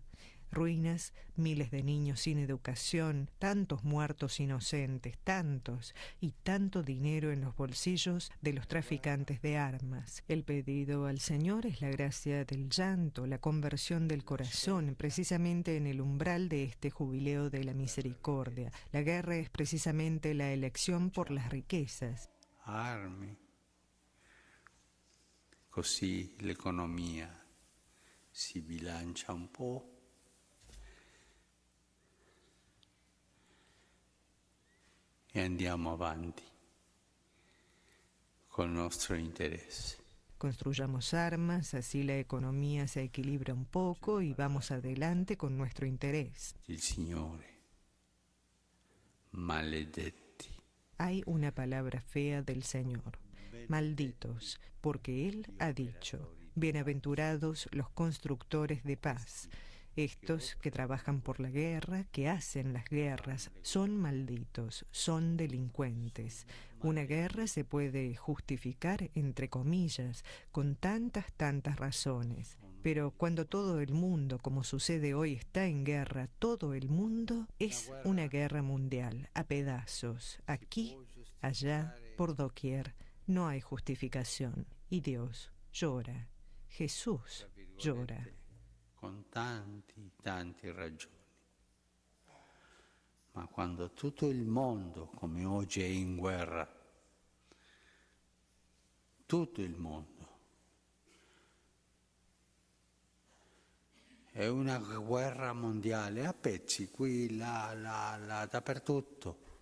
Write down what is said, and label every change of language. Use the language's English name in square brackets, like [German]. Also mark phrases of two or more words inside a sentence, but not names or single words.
[Spanish] Ruinas, miles de niños sin educación, tantos muertos inocentes, tantos y tanto dinero en los bolsillos de los traficantes de armas. El pedido al Señor es la gracia del llanto, la conversión del corazón, precisamente en el umbral de este jubileo de la misericordia. La guerra es precisamente la elección por las riquezas. [Italian] Armi, così l'economia si bilancia un po'. E andiamo avanti con il nostro interesse. [Spanish] Construyamos armas, así la economía se equilibra un poco y vamos adelante con nuestro interés. [Italian] Il Signore, maledetti. [Spanish] Hay una palabra fea del Señor, malditos, porque Él ha dicho, bienaventurados los constructores de paz. Estos que trabajan por la guerra, que hacen las guerras, son malditos, son delincuentes. Una guerra se puede justificar, entre comillas, con tantas razones. Pero cuando todo el mundo, como sucede hoy, está en guerra, todo el mundo es una guerra mundial, a pedazos, aquí, allá, por doquier. No hay justificación. Y Dios llora. Jesús llora. [Italian] Con tanti ragioni. Ma quando tutto il mondo, come oggi, è in guerra, tutto il mondo, è una guerra mondiale, a pezzi, qui, là, dappertutto.